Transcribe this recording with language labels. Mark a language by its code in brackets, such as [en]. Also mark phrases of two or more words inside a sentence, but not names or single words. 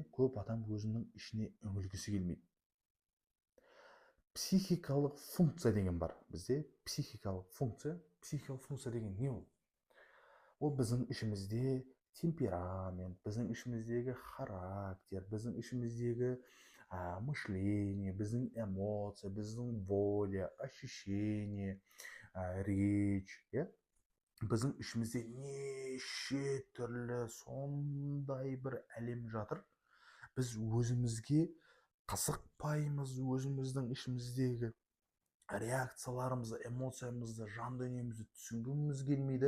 [kk] Көп адам өзінің ішіне үңілгісі келмейді. Психикалық функция деген бар бізде. Психикалық функция деген не ол? Ол біздің ішімізде темперамент, біздің ішіміздегі характер, біздің ішіміздегі мышление, біздің эмоция, біздің [ru] воля, ощущение, речь, [kk] иә? Біздің ішімізде неше түрлі сондай бір әлем жатыр. Біз өзімізге қызықпаймыз, өзіміздің ішіміздегі реакцияларымызды, эмоциямызды, жан дүниемізді түсінгіміз келмейді.